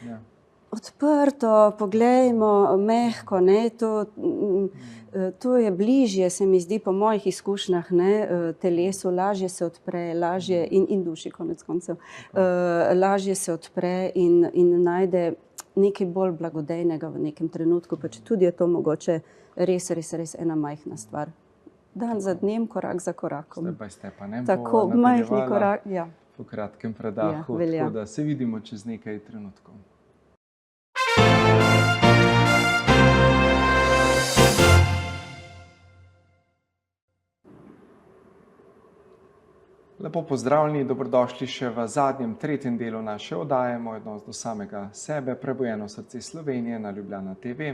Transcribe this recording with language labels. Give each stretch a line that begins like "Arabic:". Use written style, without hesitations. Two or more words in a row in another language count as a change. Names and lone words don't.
Slovenian: odprto, poglejmo, mehko, ne, to je bližje, se mi zdi, po mojih izkušnjah, ne, telesu, lažje se odpre, lažje in duši konec koncev, lažje se odpre in najde nekaj bolj blagodejnega v nekem trenutku, pa če tudi je to mogoče res ena majhna stvar. Dan za dnem, korak za korakom.
English: Step by step,
Slovenian: ne? Tako, majhni korak, ja. Po kratkem predahu, tako da se vidimo čez nekaj trenutkov. Lepo pozdravljeni, dobrodošli še v zadnjem, tretjem delu naše oddaje Moj odnos do samega sebe, prebujeno srce Slovenije na Ljubljana TV.